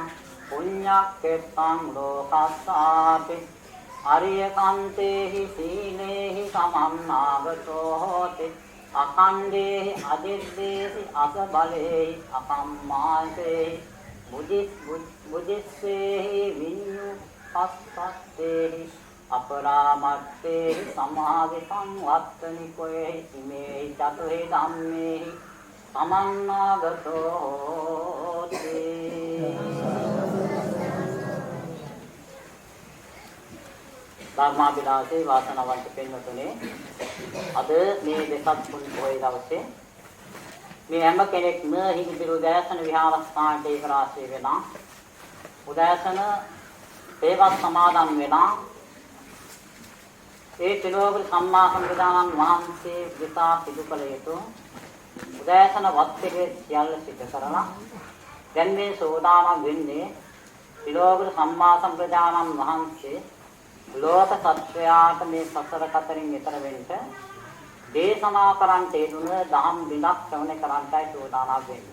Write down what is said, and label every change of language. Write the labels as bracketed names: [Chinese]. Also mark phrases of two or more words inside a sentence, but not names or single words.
[Pali] පුඤ්ඤක්ඛෙත්තං ලෝකස්සාපි අරිය කන්තේහි සීලේහි සමන්නාගතෝ හෝති අකණ්ඩේහි අදිද්දේහි අසබලේහි අකම්මාසේහි බුද්ධිස්සේහි විඤ්ඤුපස්සත්තේහි අපරාමත්තේහි සමාවිතං වත්තනිකෝහි ඉමේහි චතුහි ධම්මේහි සමන්නාගතෝ හෝති [Sinhala] ධර්මාභිලාෂේ වාසනාවන්ත පින්වතුනි අද මේ දෙසත් පුන් පොහොය දවසේ මේ හැම කෙනෙක්ම හිමිදිරි උදෑසන විහාරස්ථානට ඒක රාශී වෙනා උදෑසන සේවා සමාදන් වෙනා ඒ ත්‍රිලෝක සම්මා සම්බුදුන් වහන්සේ විසා සිදු කළ යුතු උදෑසන වත්පිළිවෙල සියල්ල සිදු කරලා දැන් මේ සෝදානම් වෙන්නේ ත්‍රිලෝක සම්මා සම්බුදුන් වහන්සේ ලෝක සත්‍යයට මේ සසර කතරින් ඈතර වෙන්න දේශනා කරන්ට හේතුන දහම් බිඳක් ශ්‍රවණය කරන්ටයි සෝදානම් වෙන්නේ.